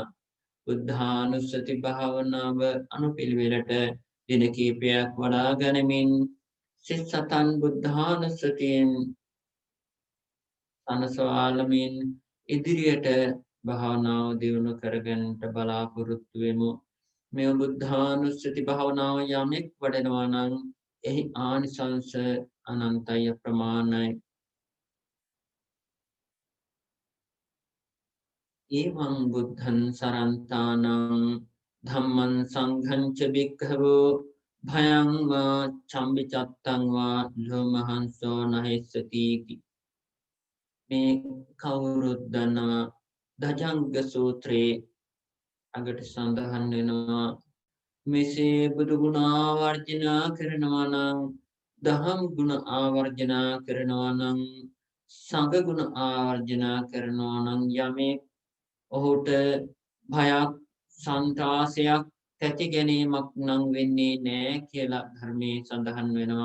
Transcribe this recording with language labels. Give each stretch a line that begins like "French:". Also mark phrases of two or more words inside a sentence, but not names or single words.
Sinhala: බුද්ධානුස්සති භාවනාව අනුපිළිවෙලට දින කිහිපයක් වඩා ගනිමින් සිත සතන් බුද්ධානුස්සතියෙන් අනසවාලමින් ඉදිරියට භාවනාව දියුණු කරගන්නට බලාපොරොත්තු වෙමු. මේ බුද්ධානුස්සති භාවනාව යමෙක් වඩනවා නම් එහි ආනිසංස අනන්තය ප්‍රමාණයි.
Pali: එවං බුද්ධං සරන්තානං ධම්මං සංඝං ච භික්ඛවෝ භයං වා චම්බිචත්තං වා ලෝමහංසෝ නහෙස්සති.
Sinhala: මේ කවුරුත් දන්නවා දජංග සූත්‍රයේ අගට සඳහන් වෙනවා මෙසේ බුදු ගුණ ආවර්ජනා කරනවා නම්, දහම් ගුණ ආවර්ජනා කරනවා නම්, සංඝ ගුණ ආවර්ජනා කරනවා නම් යමෙක් ඔහුට භයක් සන්ත්‍රාසයක් තැති ගැනීමක් නම් වෙන්නේ නෑ කියලා ධර්මයේ සඳහන් වෙනවා.